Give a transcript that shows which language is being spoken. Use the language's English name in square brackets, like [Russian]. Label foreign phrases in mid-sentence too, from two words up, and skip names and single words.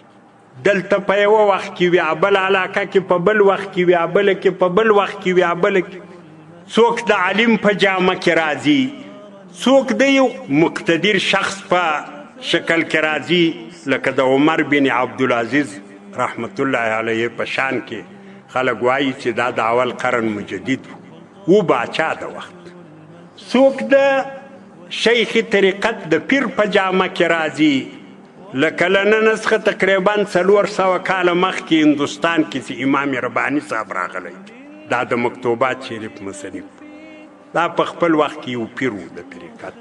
[Pashto] دلته په یوه وخت کې وي بل علاقه کې په بل وخت کې وي بله کې په بل وخت کې وي بله کې. څوک د عالم په جامه کې راځي، څوک د یو مقتدر شخص په شکل کې راځي، لکه د عمر بن عبدالعزیز رحمت الله علیه په شان کې خلک وایي چې دا د اول قرن مجدد و باچا د وخت. څوک د شیخ طریقت د پیر په جامه کې راځي، لکه له نن څخه تقریبا 400 کاله مخکې هندوستان کې چې امام رباني صاحب راغلی، دا د مکتوبات شریف مصنف، دا په خپل وخت کې یو پیر و د طریقت.